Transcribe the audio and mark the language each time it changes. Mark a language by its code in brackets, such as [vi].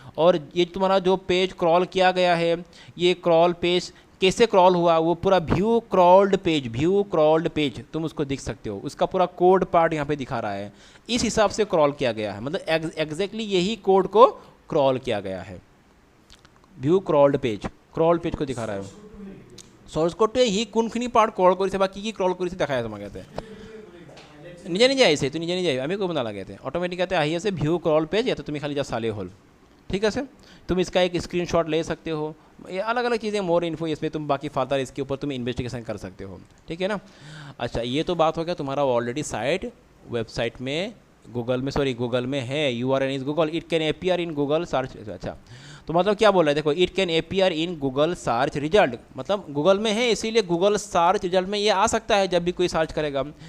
[hi] और ये तुम्हारा जो पेज क्रॉल किया गया है, ये क्रॉल पेज कैसे क्रॉल हुआ, वो पूरा व्यू क्रॉल्ड पेज तुम उसको देख सकते हो, उसका पूरा कोड पार्ट यहाँ पे दिखा रहा है, इस हिसाब से क्रॉल किया गया है, मतलब एग्जैक्टली यही कोड को क्रॉल किया गया है। व्यू क्रॉल्ड पेज को दिखा रहा है, सोर्स कोड तो ही [as] কোনখিনি পার্ট ক্রল কৰিছে বা কি ক্রল কৰিছে দেখাই আছে আমাক ইয়াতে নিজে নিজে আহিছে, তো নিজে নিজে আমি কৰিব নালাগে ইয়াতে, অটোমেটিক ইয়াতে আহি আছে ভিউ क्रॉल पेज, ইয়াতে তুমি খালি যা চালে হ'ল, [hi] ठीक है सर। तुम इसका एक स्क्रीनशॉट ले सकते हो, ये अलग अलग चीज़ें, मोर इन्फो इसमें तुम बाकी फर्दर इसके ऊपर तुम इन्वेस्टिगेशन कर सकते हो, ठीक है ना। अच्छा, ये तो बात हो गया तुम्हारा ऑलरेडी साइट वेबसाइट में गूगल में है, [en] URL is Google, it can appear in Google search. [hi] अच्छा, तो मतलब क्या बोल रहा है, देखो, [en] it can appear in Google search result, [hi] मतलब गूगल में है इसीलिए गूगल सर्च रिजल्ट में ये आ सकता है जब भी कोई सर्च करेगा।